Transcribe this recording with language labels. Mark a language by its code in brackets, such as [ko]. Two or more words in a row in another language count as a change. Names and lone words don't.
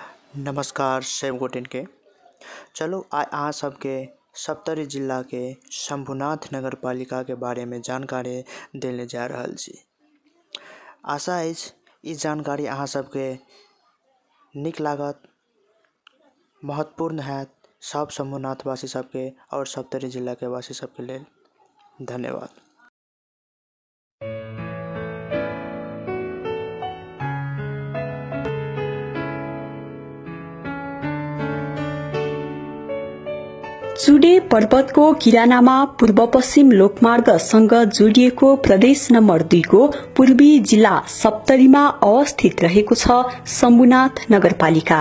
[mai] नमस्कार सेम गोटिन के चलो आज अहाँ सबके सप्तरी जिला के शंभुनाथ नगर पालिका के बारे में जानकारी देने जा रहल छी। आशा अछि ई जानकारी अहाँ सबके निक लागत, महत्वपूर्ण हैत सब शंभुनाथ वासी सबके और सप्तरी जिला के वासी सबके लेल। धन्यवाद। [ne] चुडे पर्वतको किरानामा पूर्व पश्चिम लोकमार्गसँग जोडिएको प्रदेश नम्बर 2 को पूर्वी जिल्ला सप्तरीमा अवस्थित रहेको छ शम्भुनाथ नगरपालिका।